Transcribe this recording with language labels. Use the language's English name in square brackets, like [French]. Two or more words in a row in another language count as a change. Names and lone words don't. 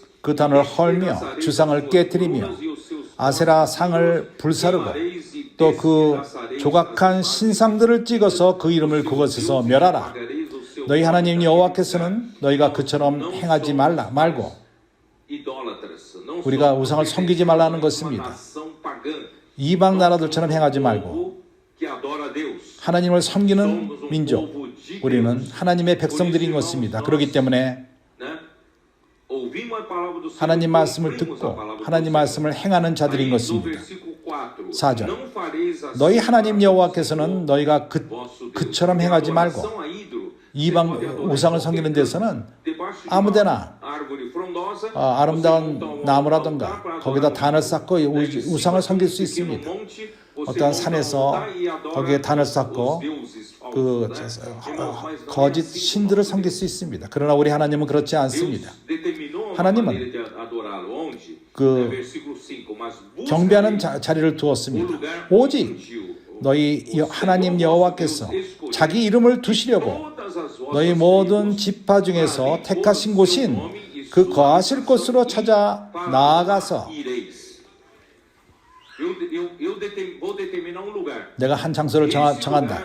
[Korean] 그 단을 헐며 주상을 깨뜨리며 아세라 상을 불사르고 또 그 조각한 신상들을 찍어서 그 이름을 그곳에서 멸하라. 너희 하나님 여호와께서는 너희가 그처럼 행하지 말고 우리가 우상을 섬기지 말라는 것입니다. 이방 나라들처럼 행하지 말고 하나님을 섬기는 민족, 우리는 하나님의 백성들인 것입니다. 그렇기 때문에 하나님 말씀을 듣고 하나님 말씀을 행하는 자들인 것입니다. 4절. [Portuguese] Não fareis assim [Korean] 너희 하나님 [Portuguese] para [Korean] 여호와께서는 너희가 [Portuguese] vosso Deus. [Korean] 그처럼 행하지 말고 [Portuguese] Adoração a ídolo. [Korean] 이방 [Portuguese] Você pode adorar [Korean] 우상을 [Portuguese] qualquer [Korean] 섬기는 [Portuguese] canto. [Korean] 데서는 [Portuguese] Debaixo de [Korean] 아무데나 [Portuguese] uma árvore frondosa, [Korean] 아름다운 [Portuguese] você monta um altar [Korean] 나무라든가 [Portuguese] para [Korean] 거기다 [Portuguese] adorar [Korean] 단을 [Portuguese] um [Korean] 쌓고 [Portuguese] Deus. Em cima [Korean] 우상을 섬길 수 [Portuguese] de um [Korean] 있습니다. [Portuguese] pequeno monte, você [Korean] 어떠한 [Portuguese] monta um [Korean] 산에서 [Portuguese] altar e adora [Korean] 거기에 단을 [Portuguese] os [Korean] 쌓고 [Portuguese] deuses falsos, [Korean] 그 [Portuguese] né? Irmãos, mas não é [Korean] 거짓 [Portuguese] assim [Korean] 신들을 [Portuguese] como [Korean] 섬길 수 있습니다. 그러나 우리 하나님은 그렇지 않습니다. [Portuguese] Deus determinou uma [Korean] 하나님은 [Portuguese] maneira de adorá-lo. Onde? [Korean] 그 [Portuguese] Versículo 5. Mas [Korean] 경배하는 [Portuguese] buscarei [Korean] 자리를 [Portuguese] o [Korean] 두었습니다. [Portuguese] lugar [Korean] 오직 [Portuguese] onde [Korean] 너희 하나님 여호와께서 자기 이름을 두시려고 너희 모든 지파 중에서 택하신 곳인 그 거하실 곳으로 찾아 나아가서 내가 한 장소를 정한다.